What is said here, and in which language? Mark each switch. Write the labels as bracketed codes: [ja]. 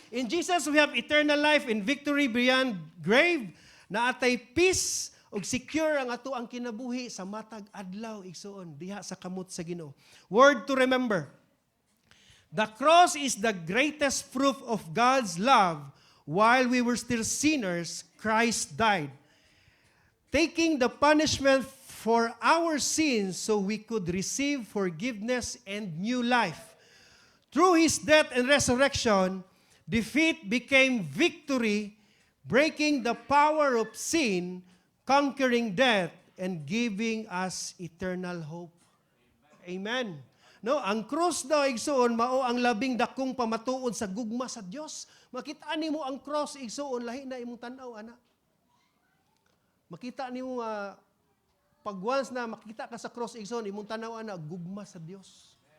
[en] In Jesus we have eternal life and victory beyond grave. [ceb] Naatay peace ug secure ang ato ang kinabuhi sa matag adlaw igsoon diha sa kamot sa Ginoo. [en] Word to remember. The cross is the greatest proof of God's love. While we were still sinners, Christ died. taking the punishment for our sins so we could receive forgiveness and new life. Through His death and resurrection, defeat became victory, breaking the power of sin, conquering death, and giving us eternal hope. Amen. [ceb] No, ang cross daw igsoon mao ang labing dakong pamatuod sa gugma sa Dios. Makita nimo ang cross igsoon lahi na imong tan-aw ana. Makita nimo pag once na makita ka sa cross igsoon imong tan-aw ana gugma sa Dios.